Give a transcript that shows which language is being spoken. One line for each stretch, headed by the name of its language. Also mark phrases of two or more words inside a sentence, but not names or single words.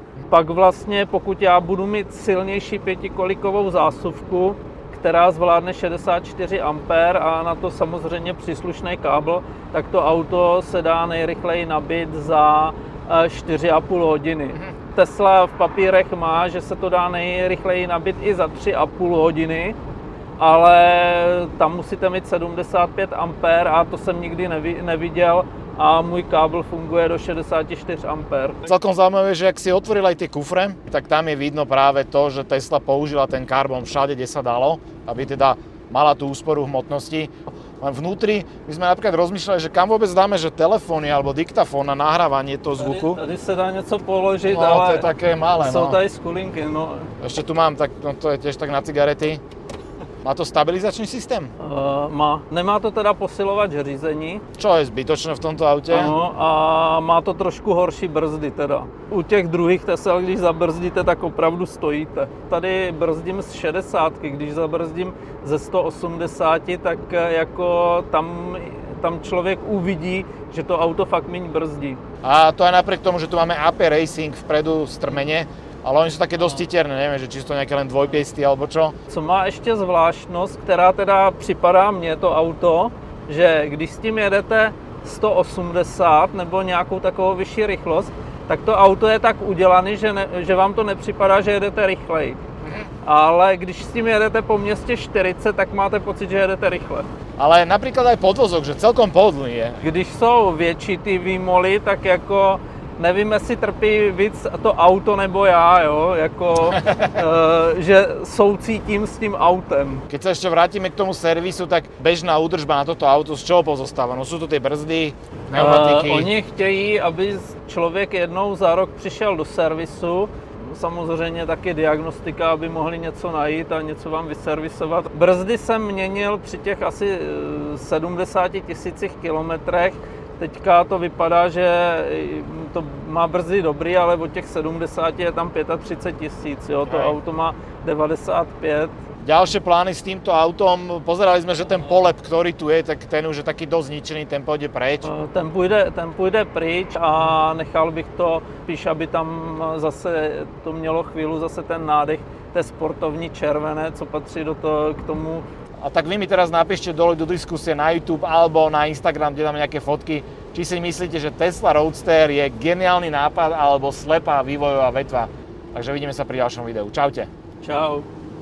Czech: Pak vlastně, pokud já budu mít silnější pětikolikovou zásuvku, která zvládne 64 A a na to samozřejmě příslušný kábel, tak to auto se dá nejrychleji nabít za 4,5 hodiny. Tesla v papírech má, že se to dá nejrychleji nabít i za 3,5 hodiny, ale tam musíte mít 75 A a to jsem nikdy neviděl a můj kábel funguje do 64 A.
Slovak: Celkom zaujímavé, že ak si otvoril aj tie kufre, tak tam je vidno práve to, že Tesla použila ten karbon všade, kde sa dalo, aby teda mala tú úsporu hmotnosti. Vnútri my sme napríklad rozmýšľali, že kam vôbec dáme, že telefóny alebo diktafón na nahrávanie toho zvuku.
Czech: Tady se dá něco položit, no, ale to je také malé, jsou tady skulinky. No.
Slovak: Ešte tu mám, tak no, to je tiež tak na cigarety. Má to stabilizačný systém? Má.
Czech: Nemá to teda posilovač řízení.
Slovak: Čo je zbytočné v tomto aute?
Czech: Ano, a má to trošku horší brzdy teda. U těch druhých Tesel, když zabrzdíte, tak opravdu stojíte. Tady brzdím z 60, když zabrzdím ze 180, tak jako tam člověk uvidí, že to auto fakt míň brzdí.
Slovak: A to aj napriek tomu, že tu máme AP Racing vpredu strmene, ale oni sú také dosť titerné, neviem, že čisto nejaké len dvojpiesty alebo čo.
Czech: Co má ještě zvláštnost, která teda připadá mně to auto, že když s tím jedete 180 nebo nějakou takovou vyšší rychlost, tak to auto je tak udělané, že vám to nepřipadá, že jedete rychleji. Ale když s tím jedete po městě 40, tak máte pocit, že jedete rychle.
Slovak: Ale napríklad aj podvozok, že celkom pohodlný je.
Czech: Když jsou větší ty výmoly, tak jako nevím, jestli trpí víc to auto nebo já, jo, jako, že soucítím s tím autem.
Slovak: Keď sa ešte vrátime k tomu servisu, tak bežná údržba na toto auto z čoho pozostáva? No sú to tie brzdy, pneumatiky.
Czech: Oni chtějí, aby člověk jednou za rok přišel do servisu, samozřejmě taky diagnostika, aby mohli něco najít a něco vám vyservisovat. Brzdy jsem měnil při těch asi 70 000 kilometrech. Teďka to vypadá, že to má brzdy dobrý, ale od těch 70 je tam 35 000, jo, to auto má 95.
Slovak: Ďalšie plány s týmto autom, pozerali sme, že ten polep, ktorý tu je, tak ten už je taký dosť zničený, ten pôjde preč.
Czech: Ten půjde pryč a nechal bych to, spíš aby tam zase to mělo chvíli zase ten nádech té sportovní červené, co patří k tomu.
Slovak: A tak vy mi teraz napíšte dole do diskusie na YouTube alebo na Instagram, kde dáme nejaké fotky, či si myslíte, že Tesla Roadster je geniálny nápad alebo slepá vývojová vetva. Takže vidíme sa pri ďalšom videu. Čaute. Čau.